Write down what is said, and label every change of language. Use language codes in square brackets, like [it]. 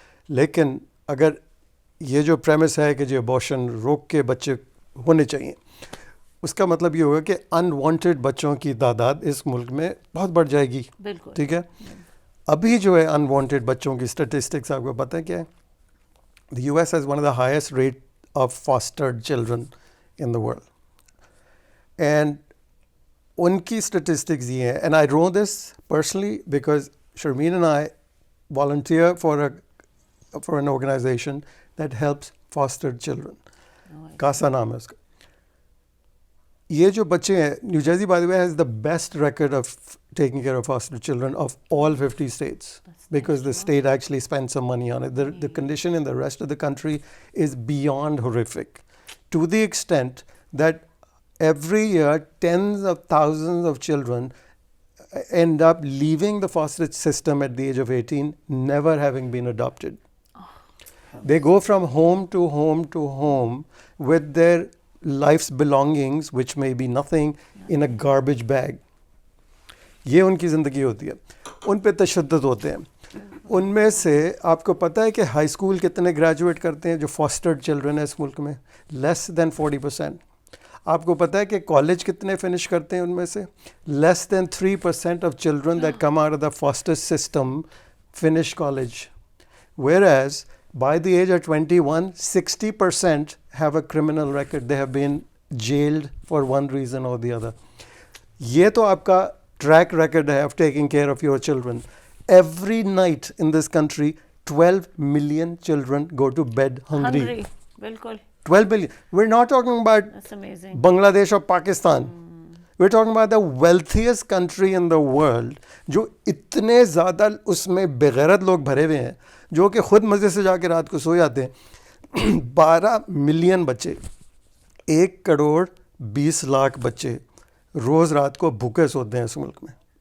[ur] لیکن اگر یہ جو پریمس ہے کہ جو ابورشن روک کے بچے ہونے چاہیے, اس کا مطلب یہ ہوگا کہ انوانٹیڈ بچوں کی تعداد اس ملک میں بہت بڑھ جائے گی. ٹھیک ہے, ابھی جو ہے انوانٹیڈ بچوں کی اسٹیٹسٹکس آپ کو پتہ ہے کیا ہے؟ [en] The US has one of the highest rate of fostered children in the world. And [ur] ان کی اسٹیٹسٹکس یہ ہیں, [en] and I know this personally because Sharmeen and I volunteer for an organization that helps fostered children. [ur] کاسا نام ہے اس کا. یہ جو بچے ہیں, [en] New Jersey by the way has the best record of taking care of foster children of all 50 states because the state actually spends some money on it. The condition in the rest of the country is beyond horrific, to the extent that every year tens of thousands of children end up leaving the foster system at the age of 18, never having been adopted. They go from home to home to home with their life's belongings, which may be nothing, in a garbage bag. [ur] یہ ان کی زندگی ہوتی ہے. ان پہ تشدد ہوتے ہیں. ان میں سے آپ کو پتہ ہے کہ ہائی اسکول کتنے گریجویٹ کرتے ہیں جو فاسٹرڈ چلڈرن ہیں اس ملک میں؟ [en] less than [ur] 40%. آپ کو پتہ ہے کہ کالج کتنے فنش کرتے ہیں ان میں سے؟ [en] Less than 3% of children that come out of the foster system finish college. Whereas by the age of 21, 60% have a criminal record. They have been jailed for one reason or the other. [ur] یہ تو آپ کا [en] track record ہے of taking care of your children. Every night in this country, 12 million children go to bed hungry. [ur] بالکل. [en] 12 million. We're not talking about That's amazing. Bangladesh or Pakistan. We're talking about the wealthiest country in the world, [ur] جو اتنے زیادہ اس میں بغیرت لوگ بھرے ہوئے ہیں جو کہ خود مزے سے جا کے رات کو سو جاتے ہیں. 12 ملین بچے, 1 کروڑ 20 لاکھ بچے روز رات کو بھوکے سوتے ہیں اس ملک میں.